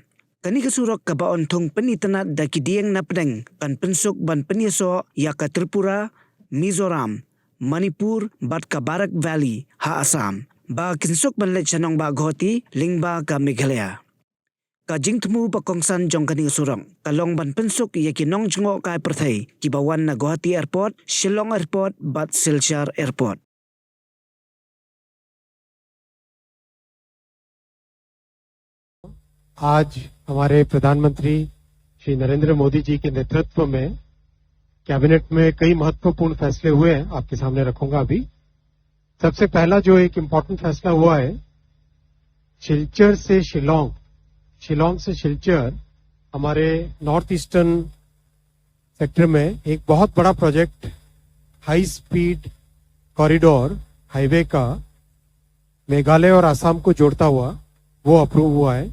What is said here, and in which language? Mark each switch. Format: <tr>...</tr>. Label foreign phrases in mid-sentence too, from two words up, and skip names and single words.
<kha>Kani ke Surok kabaon thong penitanat da Pdeng na Pdeng kan pensuk ban penyeso ya ka Tripura, Mizoram, Manipur bat ka Barak Valley ha Assam. Ba kinsuk ban let chanong ba ghoti lingba ka Meghalaya. Ka jingtmu pakongsan jong kani Surok kalong ban pensuk ya kinong jngo kai perthai kibawan na Guwahati Airport, Shillong Airport bat Silchar Airport.</kha> <hi>आज हमारे प्रधानमंत्री श्री नरेंद्र मोदी जी के नेतृत्व में कैबिनेट में कई महत्वपूर्ण फैसले हुए हैं, आपके सामने रखूंगा अभी। सबसे पहला जो एक इम्पोर्टेंट फैसला हुआ है, शिलचर से शिलोंग, शिलोंग से शिलचर हमारे नॉर्थ ईस्टर्न सेक्टर में एक बहुत बड़ा प्रोजेक्ट हाई स्पीड कॉरिडोर हाईवे का मेघालय और आसाम को जोड़ता हुआ वो अप्रूव हुआ है।</hi>